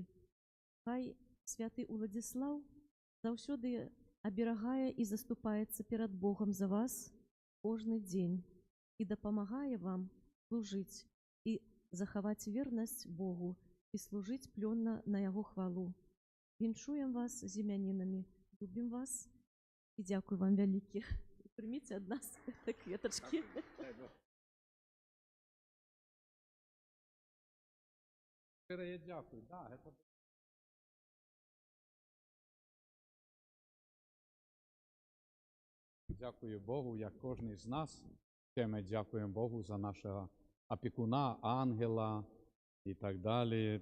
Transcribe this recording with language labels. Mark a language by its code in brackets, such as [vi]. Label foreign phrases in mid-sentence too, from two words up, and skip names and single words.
[be] Хай святы Уладзіслаў заўсёды аберагае і заступаецца перад Богом за вас кожны дзень і дапамагае вам служыць і захаваць вернасць Богу і служыць плённа на Яго хвалу. Віншуем вас з імянінамі, любім вас і дзякую вам вялікі. Прыміце ад нас кветачкі. [uk] Щире дякую. [ru] Да, это... [uk] Дякую Богу, як кожен з нас. Ми дякуємо Богу за нашого опікуна, ангела і так далі.